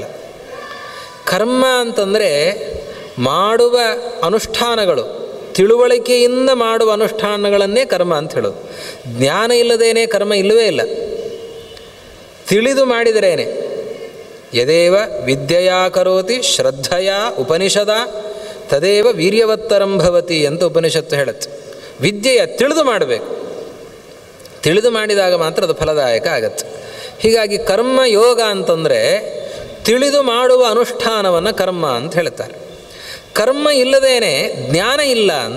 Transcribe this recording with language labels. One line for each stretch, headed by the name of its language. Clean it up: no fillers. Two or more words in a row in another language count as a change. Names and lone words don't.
Kannada: ಕರ್ಮ ಅಂತಂದರೆ ಮಾಡುವ ಅನುಷ್ಠಾನಗಳು, ತಿಳುವಳಿಕೆಯಿಂದ ಮಾಡುವ ಅನುಷ್ಠಾನಗಳನ್ನೇ ಕರ್ಮ ಅಂತ ಹೇಳೋದು. ಜ್ಞಾನ ಇಲ್ಲದೇನೆ ಕರ್ಮ ಇಲ್ಲವೇ ಇಲ್ಲ. ತಿಳಿದು ಮಾಡಿದರೇನೆ.
Sanskrit: ಯದೇವ ವಿದ್ಯೆಯಾ ಕರೋತಿ ಶ್ರದ್ಧೆಯ ಉಪನಿಷದ ತದೇವ ವೀರ್ಯವತ್ತರಂ ಭವತಿ
Kannada: ಅಂತ ಉಪನಿಷತ್ತು ಹೇಳುತ್ತೆ. ವಿದ್ಯೆಯ ತಿಳಿದು ಮಾಡಬೇಕು, ತಿಳಿದು ಮಾಡಿದಾಗ ಮಾತ್ರ ಅದು ಫಲದಾಯಕ ಆಗತ್ತೆ. ಹೀಗಾಗಿ ಕರ್ಮಯೋಗ ಅಂತಂದರೆ ತಿಳಿದು ಮಾಡುವ ಅನುಷ್ಠಾನವನ್ನು ಕರ್ಮ ಅಂತ ಹೇಳ್ತಾರೆ. ಕರ್ಮ ಇಲ್ಲದೇನೆ ಜ್ಞಾನ ಇಲ್ಲ ಅಂತ.